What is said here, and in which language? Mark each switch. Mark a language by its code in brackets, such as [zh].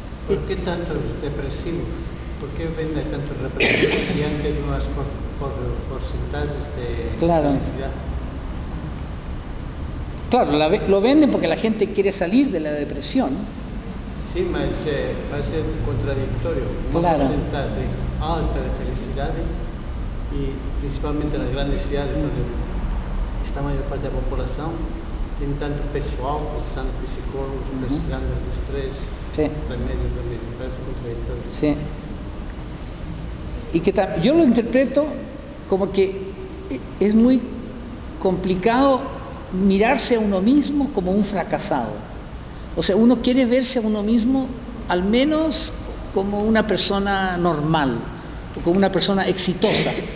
[es] ¿Por qué tantos depresivos? ¿Por qué venden tantos depresivos si antes más por porcentajes de felicidad? Claro, lo venden porque la gente quiere salir de la depresión. [pt] Sí, mas vai ser contradictorio. Uma porcentagem alta de felicidade e principalmente nas grandes cidades onde está a maior parte da população tem tanto pessoal, pensando psicólogos, investigando o estresse, remédios do mesmo, parece contradictorio. [es] Sí. Y que yo lo interpreto como que es muy complicado mirarse a uno mismo como un fracasado. O sea, uno quiere verse a uno mismo al menos como una persona normal, o como una persona exitosa.